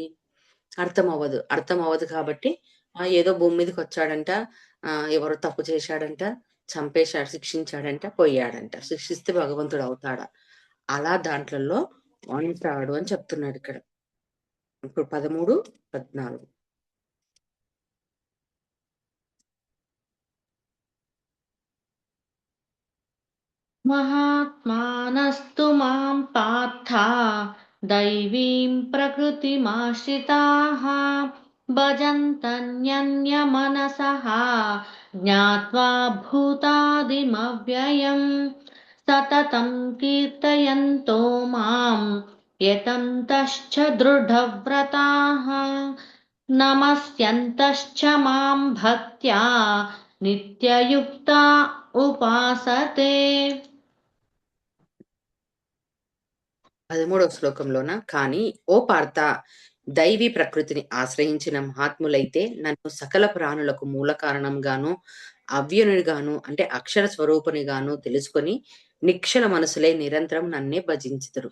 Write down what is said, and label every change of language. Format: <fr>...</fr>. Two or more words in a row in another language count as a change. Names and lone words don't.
<te>అర్థమవ్వదు. అర్థమవ్వదు కాబట్టి ఏదో భూమి మీదకొచ్చాడంట, ఎవరో తప్పు చేశాడంట, చంపేశాడు, శిక్షించాడంట, పోయాడంట. శిక్షిస్తే భగవంతుడవుతాడా? అలా దాంట్లల్లో ఉంటాడు అని చెప్తున్నాడిక్కడ. ఇప్పుడు 13, 14.</te> <sa>महात्मानस्तु मां पार्थ दैवीं प्रकृतिमाश्रिताः भजन्तन्यन्यमनसः ज्ञात्वा भूतादिमव्ययम् सततं कीर्तयन्तो मां यतन्तश्च दृढव्रताः नमस्यन्तश्च मां भक्त्या नित्ययुक्ता उपासते.</sa> <te>13వ శ్లోకంలోన కానీ ఓ పార్థ, దైవీ ప్రకృతిని ఆశ్రయించిన మహాత్ములైతే నన్ను సకల ప్రాణులకు మూల కారణంగాను, అవ్యయునిగాను అంటే అక్షర స్వరూపునిగాను తెలుసుకొని నిక్షల మనసులై నిరంతరం నన్నే భజించుదురు.</te>